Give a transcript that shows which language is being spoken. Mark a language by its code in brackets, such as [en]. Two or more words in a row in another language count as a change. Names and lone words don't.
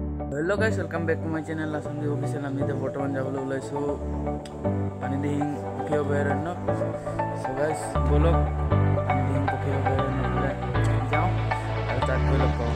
[en] Hello guys, welcome back to my channel Assamdeep Official. [as] আমি এতিয়া বৰ্তমান যাবলৈ ওলাইছো পানীদিহিং পক্ষী অভয়াৰণ্য। [en] So guys [as] বলক পানীদিহিং পক্ষী অভয়াৰণ্যলৈ যাওঁ আৰু তাত গৈ লগ পাওঁ।